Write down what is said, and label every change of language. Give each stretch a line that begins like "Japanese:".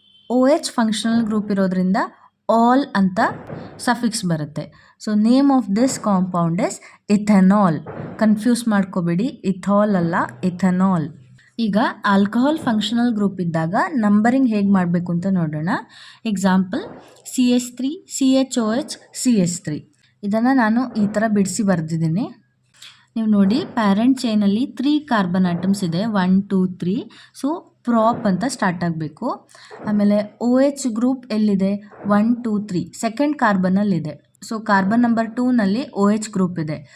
Kannada: OH functional group ಇರೋದ್ರಿಂದ all ಅಂತ suffix ಬರುತ್ತೆ.
English: So name of this compound is ethanol.
Kannada: Confuse ಮಾಡ್ಕೋಬೇಡಿ, ಇಥಾಲ್ ಅಲ್ಲ, ಇಥೆನಾಲ್. ಈಗ ಆಲ್ಕೋಹಾಲ್ ಫಂಕ್ಷನಲ್ ಗ್ರೂಪ್ ಇದ್ದಾಗ ನಂಬರಿಂಗ್ ಹೇಗೆ ಮಾಡಬೇಕು ಅಂತ ನೋಡೋಣ. Example CH3 CHOH CH3. ಇದನ್ನು ನಾನು ಈ ಥರ ಬಿಡಿಸಿ ಬರೆದಿದ್ದೀನಿ. ನೀವು ನೋಡಿ, ಪ್ಯಾರೆಂಟ್ ಚೈನಲ್ಲಿ 3 ಕಾರ್ಬನ್ ಆಟಮ್ಸ್ ಇದೆ, 1 2 3. ಸೊ ಪ್ರಾಪ್ ಅಂತ ಸ್ಟಾರ್ಟ್ ಆಗಬೇಕು. ಆಮೇಲೆ OH ಗ್ರೂಪ್ ಎಲ್ಲಿದೆ? 1 2 3 second ಕಾರ್ಬನಲ್ಲಿದೆ. So carbon number 2ನಲ್ಲಿ OH group ಇದೆ.